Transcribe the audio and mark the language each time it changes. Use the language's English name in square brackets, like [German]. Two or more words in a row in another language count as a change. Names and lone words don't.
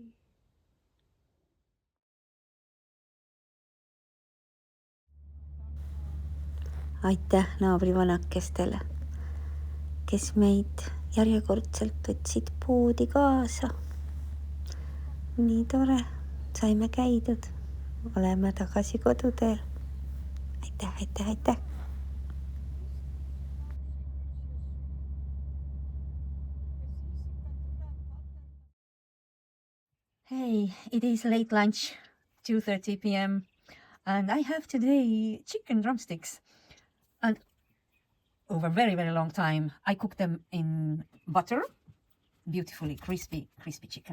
[Estonian] Aitäh naabrivanakestele, kes meid järjekordselt võtsid poodi kaasa. Nii tore, saime käidud, oleme tagasi koduteel. Aitäh. [English] Hey, it is late lunch, 2:30 p.m. and I have today chicken drumsticks. And over a very, very long time, I cook them in butter, beautifully crispy chicken.